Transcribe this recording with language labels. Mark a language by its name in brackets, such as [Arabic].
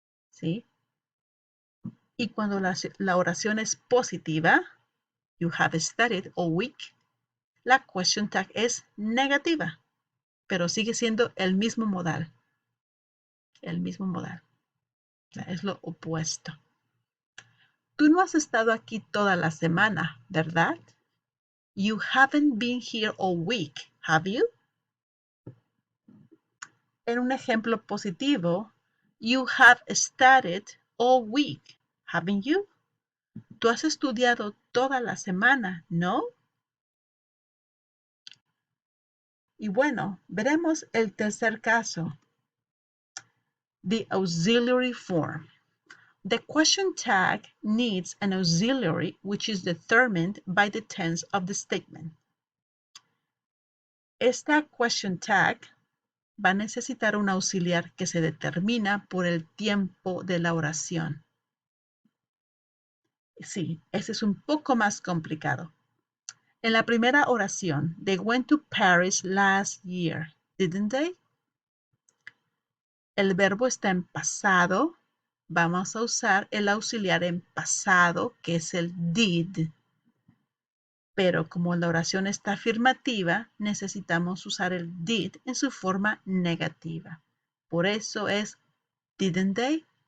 [Spanish] ¿Sí? Y cuando la oración es positiva, [English] you have studied all week, [Spanish] la question tag es negativa, pero sigue siendo el mismo modal. El mismo modal. Es lo opuesto. Tú no has estado aquí toda la semana, ¿verdad? [English] You haven't been here all week, have you? [Spanish] En un ejemplo positivo, [English] you have studied all week, haven't you? [Spanish] Tú has estudiado toda la semana, ¿no? Y bueno, veremos el tercer caso. [English] The auxiliary form. The question tag needs an auxiliary which is determined by the tense of the statement. [Spanish] Esta question tag va a necesitar un auxiliar que se determina por el tiempo de la oración. Sí, ese es un poco más complicado. En la primera oración, [English] they went to Paris last year, didn't they? [Spanish] El verbo está en pasado. Vamos a usar el auxiliar en pasado, que es el did. Pero como la oración está afirmativa, necesitamos usar el did en su forma negativa. Por eso es didn't they.